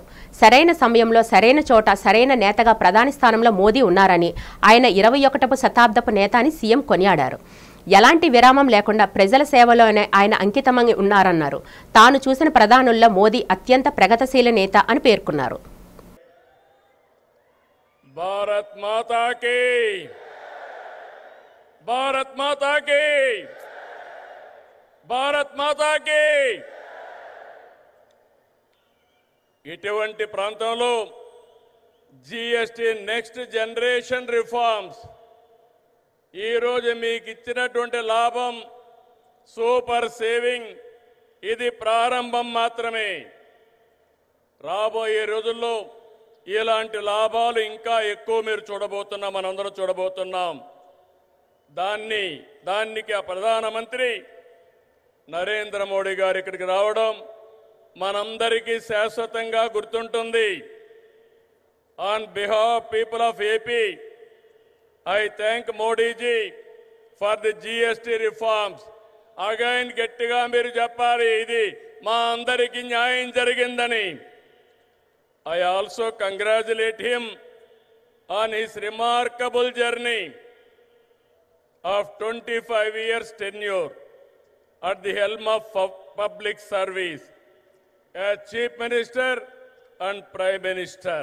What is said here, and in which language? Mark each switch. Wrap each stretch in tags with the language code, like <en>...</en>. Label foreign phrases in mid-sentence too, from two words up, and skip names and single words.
<te>సరైన సమయంలో, సరైన చోట, సరైన నేతగా ప్రధాని స్థానంలో మోదీ ఉన్నారని, ఆయన 21వ శతాబ్దపు నేత అని సీఎం కొనియాడారు। ఎలాంటి విరామం లేకుండా ప్రజల సేవలోనే ఆయన అంకితమై ఉన్నారన్నారు। తాను చూసిన ప్రధానుల్లో మోదీ అత్యంత ప్రగతిశీల నేత అని పేర్కొన్నారు।</te> <hi>भारत माता की, भारत माता की, भारत माता की।</hi> <te>ఇటువంటి ప్రాంతంలో జీఎస్టీ</te> <en>next generation reforms</en> <te>ఈ రోజు మీకు ఇచ్చినటువంటి లాభం</te> <en>super saving,</en> <te>ఇది ప్రారంభం మాత్రమే। రాబోయే రోజుల్లో ఇలాంటి లాభాలు ఇంకా ఎక్కువ మీరు చూడబోతున్నాం, మనందరం చూడబోతున్నాం। దానికి ఆ ప్రధానమంత్రి నరేంద్ర మోడీ గారు ఇక్కడికి రావడం మనందరికీ శాశ్వతంగా గుర్తుంటుంది।</te> <en>On behalf of people of AP, I thank Modi ji for the GST reforms. Again,</en> <te>గట్టిగా మీరు చెప్పాలి ఇది మా అందరికీ న్యాయం జరిగిందని.</te> <en>I also congratulate him on his remarkable journey of 25 years tenure at the helm of public service as Chief Minister and Prime Minister.</en>